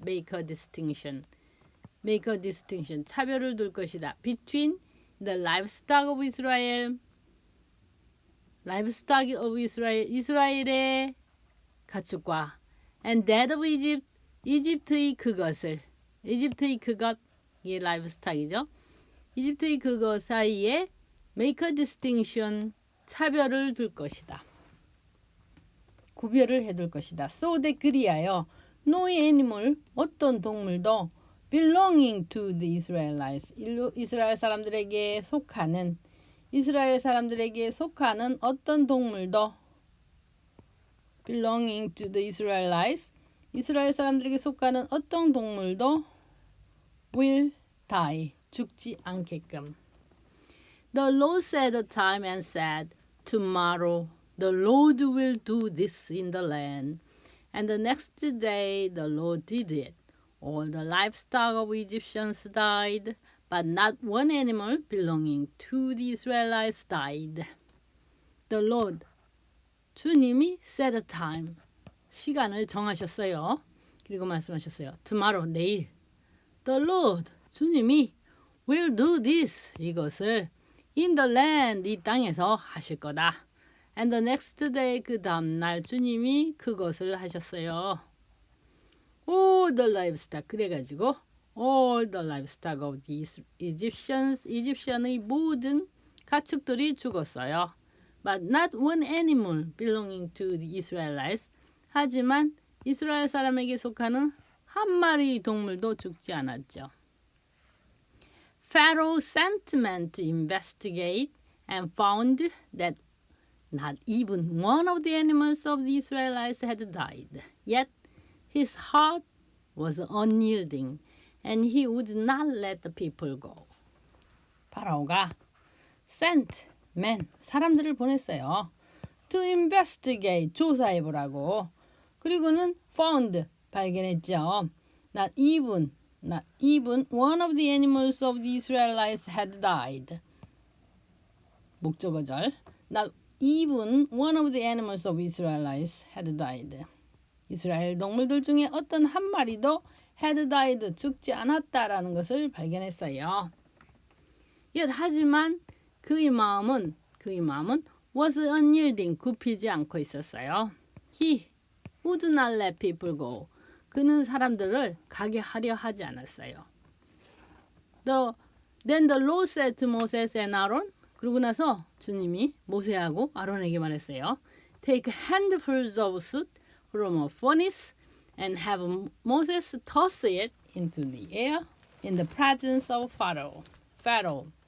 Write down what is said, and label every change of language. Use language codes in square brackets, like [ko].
[en] make a distinction, [ko] 차별을 둘 것이다. [en] between the livestock of Israel, [ko] 이스라엘의 가축과 [en] and that of Egypt, [ko] 이집트의 그것, 이게 livestock이죠. 이집트의 그것 사이에 [en] make a distinction, [ko] 차별을 둘 것이다. 구별을 해둘 것이다. [en] So that [ko] 그리하여 [en] no animal, [ko] 어떤 동물도 [en] belonging to the Israelites, [ko] 이스라엘 사람들에게 속하는 어떤 동물도 belonging to the Israelites, 이스라엘 사람들에게 속하는 어떤 동물도 [en] will die, [ko] 죽지 않게끔. [en] The Lord set a time and said, Tomorrow the Lord will do this in the land. And the next day the Lord did it. All the livestock of Egyptians died, but not one animal belonging to the Israelites died. The Lord, 주님이 set a time, [ko] 시간을 정하셨어요. 그리고 말씀하셨어요. [en] Tomorrow, 내일. The Lord, 주님이 will do this, 이것을 in the land, [ko] 이 땅에서 하실 거다. [en] And the next day, [ko] 그 다음날 주님이 그것을 하셨어요. [en] All the livestock, 그래가지고 all the livestock of the Egyptians, [ko] 이집션의 모든 가축들이 죽었어요. [en] But not one animal belonging to the Israelites. [ko] 하지만 이스라엘 사람에게 속하는 한 마리 동물도 죽지 않았죠. [en] Pharaoh sent men to investigate and found that not even one of the animals of the Israelites had died. Yet his heart was unyielding, and he would not let the people go. [ko] 파라오가 [en] sent men, [ko] 사람들을 보냈어요. [en] to investigate, 조사해보라고. [ko] 그리고는 found, 발견했죠. [en] Not even one of the animals of the Israelites had died. [ko] 목적어절. [en] Not even one of the animals of Israelites had died. [ko] 이스라엘 동물들 중에 어떤 한 마리도 [en] had died, [ko] 죽지 않았다라는 것을 발견했어요. Yet, 하지만 그의 마음은 [en] was unyielding, [ko] 굽히지 않고 있었어요. [en] He would not let people go. [ko] 그는 사람들을 가게 하려 하지 않았어요. [en] Then the Lord said to Moses and Aaron, [ko] 그러고 나서 주님이 모세하고 아론에게 말했어요. [en] Take handfuls of soot from a furnace and have Moses toss it into the air in the presence of Pharaoh.